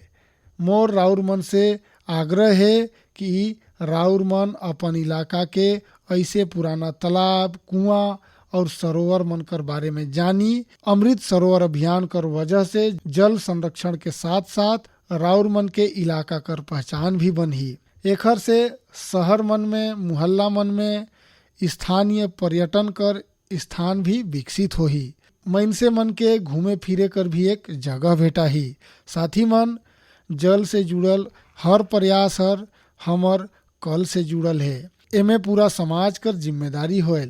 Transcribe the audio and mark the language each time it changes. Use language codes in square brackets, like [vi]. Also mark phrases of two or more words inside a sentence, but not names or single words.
[sgj] मोर राउर मन से आग्रह है कि राउर मन अपन इलाका के ऐसे पुराना तालाब, कुआं और सरोवर मन कर बारे में जानी। अमृत सरोवर अभियान कर वजह से जल संरक्षण के साथ साथ राउर मन के इलाका कर पहचान भी बनही। एखर से शहर मन में, मुहल्ला मन में स्थानीय पर्यटन कर स्थान भी विकसित होही। मनसे मन के घूमे फिरे कर भी एक जगह भेटा ही। साथी मन जल से जुड़ल हर प्रयास हर हमर कल से जुड़ल है, एमे पूरा समाज कर जिम्मेदारी होयल।